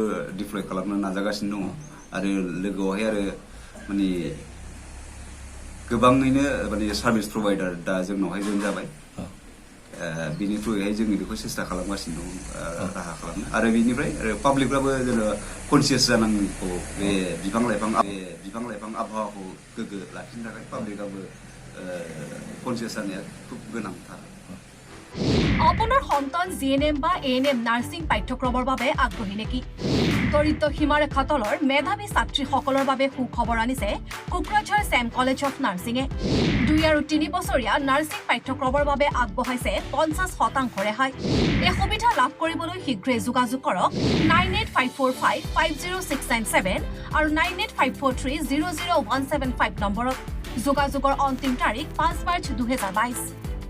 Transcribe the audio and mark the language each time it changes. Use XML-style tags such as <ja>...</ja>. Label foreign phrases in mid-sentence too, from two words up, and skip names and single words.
<brx>डिप्लय खालामनो नाजागासिनो दङ आरो लोगोआवहाय आरो माने गोबाङैनो माने</brx> <en>service provider</en> <brx>दा जोंनावहाय जइन जाबाय बिनि थ्रुयैहाय जोङो बेखौ सेस्था खालामगासिनो दं राहा खालामनो आरो बिनिफ्राय आरो पाब्लिकफ्राबो जेनेबा कनसियास जानांगौ बे बिफां लाइफां आबहावाखौ गोग्गो लाखिनो थाखाय पाब्लिकआबो कनसियास जानाया খুব गोनांथार</brx> <as>আপোনাৰ সন্তান জিএনএম বা এএনএম নাৰ্ছিং পাঠ্যক্ৰমৰ বাবে আগ্ৰহী নেকি দৰিদ্ৰ সীমাৰেখা তলৰ মেধাৱী ছাত্ৰীসকলৰ বাবে সুখবৰ আনিছে কোকৰাঝাৰ ছেম কলেজ অফ নাৰ্ছিঙে 2 আৰু 3 বছৰীয়া নাৰ্ছিং পাঠ্যক্ৰমৰ বাবে আগবঢ়াইছে 50% ৰেহাই এই সুবিধা লাভ কৰিবলৈ শীঘ্ৰেই যোগাযোগ কৰক 9854550697 আৰু 9854300175 নম্বৰত যোগাযোগৰ অন্তিম তাৰিখ 5 মাৰ্চ 2022</as>